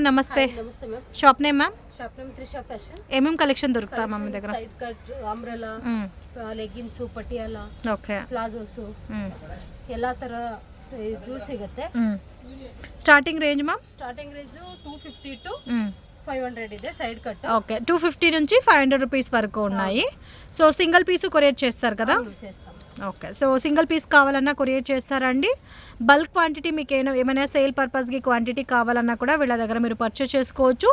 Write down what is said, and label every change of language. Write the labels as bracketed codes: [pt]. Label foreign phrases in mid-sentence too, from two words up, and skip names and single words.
[te] నమస్తే. నమస్తే మ్యామ్. [en] shop name ma'am? shop name Trisha Fashion. [te] ఏమేమి కలెక్షన్ దొరుకుతా మ్యామ్ మీ దగ్గర? [en] side cut, umbrella, [kn] ಲೆಗ್ಗಿನ್ಸ್, ಪಟಿಯಾಲ, ಓಕೆ, ಪ್ಲಾಜೋಸ್ ಎಲ್ಲ ತರ ಇದು ಸಿಗುತ್ತೆ. [en] starting range ma'am? starting range 250 to 500 ಇದೆ side cut. [te] ఓకే, 250 నుంచి 500 రూపీస్ వరకు ఉన్నాయి. సో [en] single piece courier [te] చేస్తారు కదా? చేస్తాం. ఓకే, సో [en] single piece [te] కావాలన్నా కొరియర్ చేస్తారండి. [en] bulk quantity [te] మీకు ఏమైనా సేల్ పర్పస్కి క్వాంటిటీ కావాలన్నా కూడా వీళ్ళ దగ్గర మీరు పర్చేస్ చేసుకోవచ్చు.